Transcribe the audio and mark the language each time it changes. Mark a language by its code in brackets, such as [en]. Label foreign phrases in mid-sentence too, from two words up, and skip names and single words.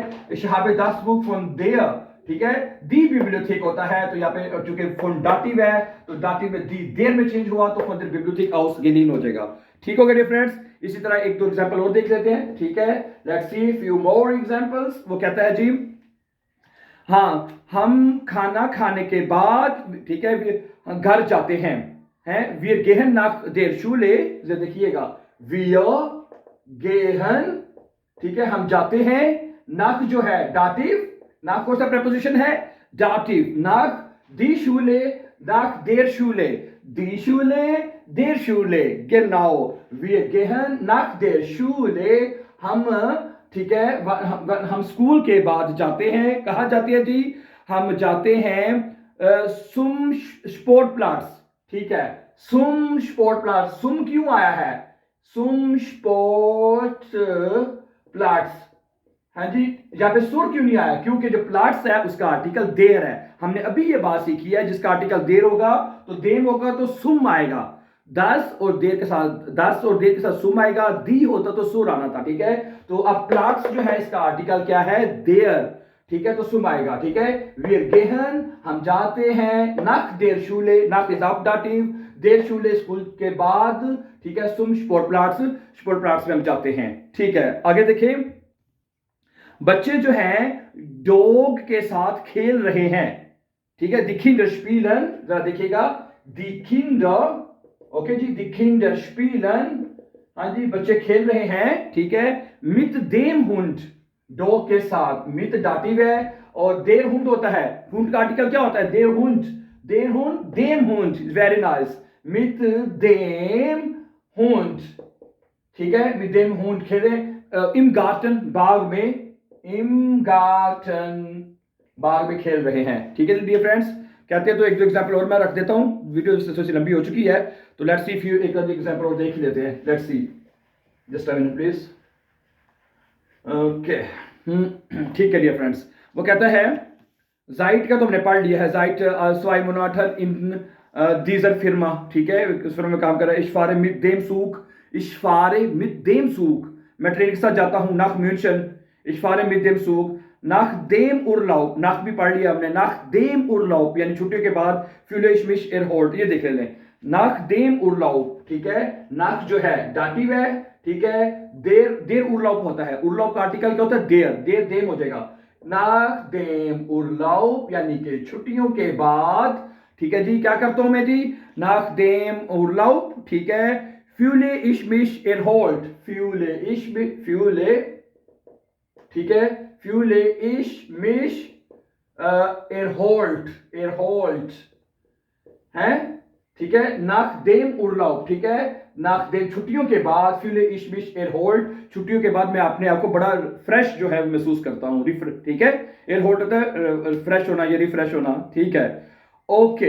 [hi] इशहाबे 10 [en] book from there, [hi] ठीक है, [de] die Bibliothek [hi] होता है, तो यहाँ पे चूंकि फुन डाटिव है, तो डाटिव में दी देर में चेंज हुआ, तो [de] von Bibliothek aus geliehen [hi] हो जाएगा। ठीक हो गया फ्रेंड्स? इसी तरह एक दो एग्जांपल और देख लेते हैं, ठीक है। [en] Let's see few more examples. [hi] वो कहता है जी, हाँ, हम खाना खाने के बाद, ठीक है, घर जाते हैं, [de] wir gehen nach der Schule, देखिएगा, wir gehen, [hi] ठीक है, हम जाते हैं, nach जो है डाटिव, nach कौन सा preposition है? डाटिव, [de] nach die Schule, nach der Schule, die Schule, der Schule, genau, wir gehen nach der Schule, [hi] हम, ठीक है, हम स्कूल के बाद जाते हैं, कहाँ जाते हैं जी? हम जाते हैं [de] zum Sportplatz, [hi] ठीक है, [de] zum Sportplatz, [hi] सुम क्यों आया है? [de] zum Sportplatz, [hi] हाँ जी, यहाँ पे सुर क्यों नहीं आया? क्योंकि जो प्लाट्स है उसका आर्टिकल देर है। हमने अभी ये बात सीखी है, जिसका आर्टिकल देर होगा तो देम होगा तो सुम आएगा, 10 और देर के साथ सुम आएगा, दी होता तो सुर आना था, ठीक है। तो अब प्लाट्स जो है इसका आर्टिकल क्या है? देर, ठीक है, तो सुम आएगा, ठीक है। [de] wir gehen, [hi] हम जाते हैं, [de] nach der Schule, nach [en] is of [de] डाटिव, der Schule [hi] स्कूल के बाद, ठीक है, [de] zum Sportplatz [hi] में हम जाते हैं, ठीक है। आगे देखें, बच्चे जो हैं डॉग के साथ खेल रहे हैं, ठीक है, [de] die Kinder spielen, [hi] जरा देखिएगा, [de] die Kinder, [hi] ओके जी, [de] die Kinder spielen, [hi] हाँ जी, बच्चे खेल रहे हैं, ठीक है, [de] mit dem Hund, [hi] डॉग के साथ, mit डाटिव है, और [de] der Hund [hi] होता है, Hund का आर्टिकल क्या होता है? [de] der Hund, dem Hund, [en] very nice, [de] mit dem Hund, [hi] ठीक है, [de] mit dem Hund खेले, im Garten, [hi] बाग में, [de] im Garten, [hi] बाग में खेल रहे हैं, ठीक है [en] dear friends. [hi] कहते हैं तो एक दो एग्जांपल और मैं रख देता हूं, वीडियो थोड़ी लंबी हो चुकी है, तो [en] let's see, [hi] फ्यू एक एग्जांपल और देख लेते हैं, [en] let's see, just a minute please, okay, [hi] ठीक है [en] dear friends. [hi] वो कहता है, जाइट का तो हमने पढ़ लिया है, जाइट [de] zwei Monate in dieser Firma, [hi] ठीक है, उस फर्म में काम कर रहा है। [de] ich fahre mit dem Zug, [hi] मैं ट्रेन के साथ जाता हूं, [de] nach München, ich fahre mit dem Zug, nach dem Urlaub, nach [hi] भी पढ़ लिया हमने, [de] nach dem Urlaub [hi] यानी छुट्टियों के बाद, [de] fühle ich mich erholt, [hi] ये देख लें, [de] nach dem Urlaub, [hi] ठीक है, nach जो है डाटिव है, ठीक है, [de] der Urlaub [hi] होता है, उर्लाउप का आर्टिकल क्या होता है? देर देम हो जाएगा, [de] nach dem Urlaub [hi] यानी कि छुट्टियों के बाद, ठीक है जी, क्या करता हूं मैं जी? [de] nach dem Urlaub, [hi] ठीक है, [de] fühle ich mich erholt, fühle, [hi] ठीक है, [de] fühle ich mich erholt [hi] है, ठीक है, [de] nach dem Urlaub, [hi] ठीक है, [de] nach dem [hi] छुट्टियों के बाद, [de] fühle ich mich erholt, [hi] छुट्टियों के बाद मैं अपने आप को बड़ा फ्रेश जो है महसूस करता हूँ, ठीक है, erholt होता है फ्रेश होना, ये रिफ्रेश होना, ठीक है, ओके।